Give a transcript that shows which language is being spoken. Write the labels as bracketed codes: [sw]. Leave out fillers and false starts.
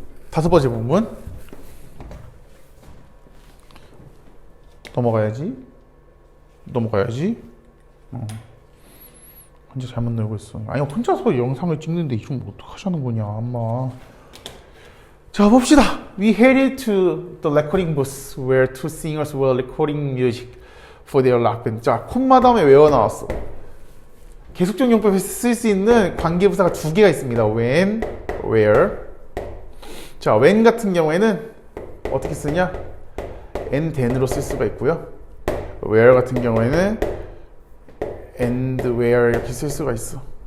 [ko] 다섯 번째 본문 넘어가야지. 혼자 잘못 놀고 있어. 아니 혼자서 영상을 찍는데 이건 어떡하자는 거냐 엄마. 자 봅시다. [en] We headed to the recording booth where two singers were recording music for their rock band. [ko] 자 콤마 다음에 외워 나왔어. 계속적 용법에서 쓸 수 있는 관계부사가 두 개가 있습니다. when, where. 자 when 같은 경우에는 어떻게 쓰냐? and then으로 쓸 수가 있고요. where 같은 경우에는 and where 이렇게 쓸 수가 있어.